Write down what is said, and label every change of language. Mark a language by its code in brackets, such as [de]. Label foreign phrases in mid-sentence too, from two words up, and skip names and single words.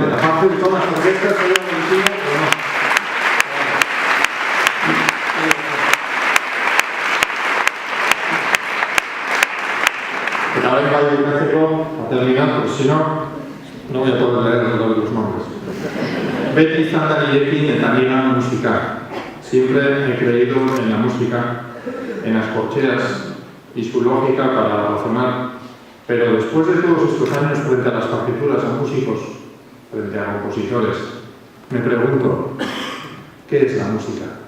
[es] Aparte de todas las orquestas, soy alucinante, pero no. Que cada vez vaya a México a terminar, porque si no voy a poder leer todos los nombres. [eu] Beti izan da nirekin eta nigan musika. [es] Siempre he creído en la música, en las corcheas y su lógica para razonar, pero después de todos estos años frente a las partituras, a músicos, frente a compositores, me pregunto, ¿qué es la música?